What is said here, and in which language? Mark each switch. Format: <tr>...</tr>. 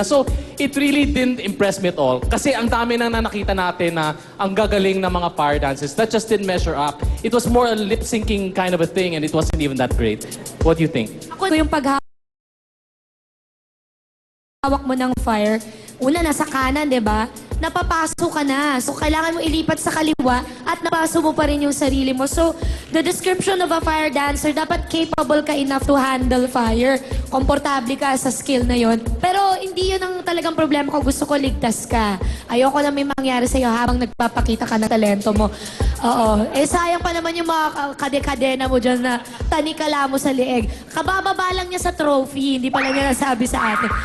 <en>So, it really didn't impress me at all.</en> <tl>Kasi ang dami nang nakita natin na ang gagaling ng mga fire dances.</tl> <en>That just didn't measure up. It was more a lip-syncing kind of a thing, and it wasn't even that great. What do you think?</en> <tl>Ako yung paghawak mo ng fire, una nasa kanan, di ba? Napapasok ka na. So, kailangan mo ilipat sa kaliwa at napaso mo pa rin yung sarili mo.</tl> <en>So, the description of a fire dancer, dapat capable ka enough to handle fire.</en> <tl>Komportable ka sa skill na yon. Pero, hindi yun ang talagang problema ko. Gusto ko ligtas ka. Ayoko na may mangyari sa'yo habang nagpapakita ka ng talento mo. Oo. Eh, sayang pa naman yung mga kade-kadena mo dyan na tanikala mo sa lieg. Kabababa lang niya sa trophy. Hindi pa lang niya nasabi sa atin.</tl>